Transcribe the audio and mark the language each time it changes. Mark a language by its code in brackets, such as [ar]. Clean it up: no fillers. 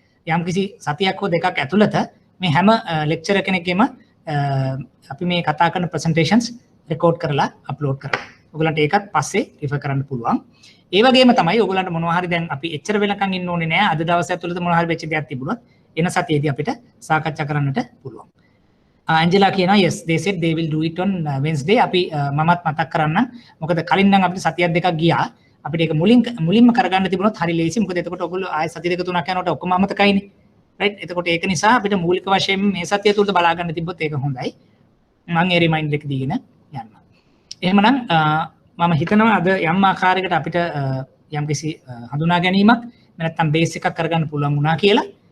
[si] යම්කිසි සතියක් හෝ දෙකක් ඇතුළත මේ හැම ලෙක්චර් කෙනෙක්ගේම අපි මේ කතා කරන ප්‍රසන්ටේෂන්ස් රෙකෝඩ් කරලා අප්ලෝඩ් කරනවා. ඔයගලන්ට ඒකත් පස්සේ රිෆර් කරන්න පුළුවන්. ඒ වගේම තමයි ඔයගලන්ට මොනවා හරි දැන් අපි එච්චර වෙනකන් ඉන්න ඕනේ නෑ. අද දවස් ඇතුළත මොනවා හරි වෙච්ච දෙයක් තිබුණොත් එන සතියේදී අපිට සාකච්ඡා කරන්නට පුළුවන්. ඇන්ජලා කියනවා [en] yes they said they will do it on Wednesday. [si] අපි මමත් මතක් කරන්නම්. මොකද කලින් නම් අපිට සතියක් දෙකක් ගියා. අපිට ඒක මුලින්ම කරගන්න තිබුණොත් හරි ලේසි. මොකද එතකොට ඔයගොල්ලෝ ආයෙ සති දෙක තුනක් යනකොට ඔක්කොම අමතකයිනේ. right එතකොට ඒක නිසා අපිට මූලික වශයෙන් මේ සතිය තුලද බලා ගන්න තිබ්බොත් ඒක හොඳයි. මම ඒ රිමයින්ඩර් එක දීගෙන යන්න. එහෙමනම් මම හිතනවා අද යම් ආකාරයකට අපිට යම්කිසි හඳුනා ගැනීමක් නැත්නම් බේස් එකක් කරගන්න පුළුවන් වුණා කියලා.